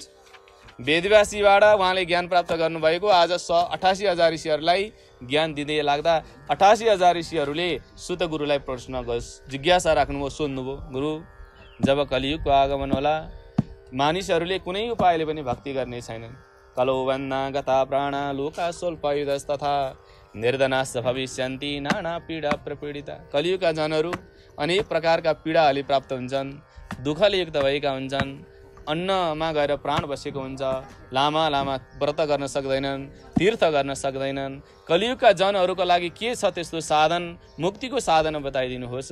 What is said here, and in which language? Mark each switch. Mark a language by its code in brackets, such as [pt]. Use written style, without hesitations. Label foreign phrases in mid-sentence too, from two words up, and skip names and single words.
[ne] वेदव्यासजीबाट उहाँले ज्ञान प्राप्त गर्नुभएको। आज 88,000 ऋषिहरूलाई ज्ञान दिँदै लाग्दा 88,000 ऋषिहरूले सुत गुरुलाई प्रश्न जिज्ञासा राख्नुभयो, सोध्नुभयो, गुरु जब कलियुगको आगमन होला मानिसहरूले कुनै उपायले पनि भक्ति गर्ने छैनन्, [sa] कलो वन्ना गता प्राणा लोका स्वल्पयुधस्तथा निर्धनाश्च भविष्यन्ति नाना पीडा प्रपीडिता। [ne] कलियुगका जनहरू अनेक प्रकारका पीडाहरूले प्राप्त हुन्छन्, दुःखले युक्त भएका हुन्छन्, अन्नमा गएर प्राण बसेको हुन्छ, लामा व्रत गर्न सक्दैनन्, तीर्थ गर्न सक्दैनन्। कलियुगका जनहरूको लागि के छ त्यस्तो साधन, मुक्तिको साधन बताइदिनुहोस्।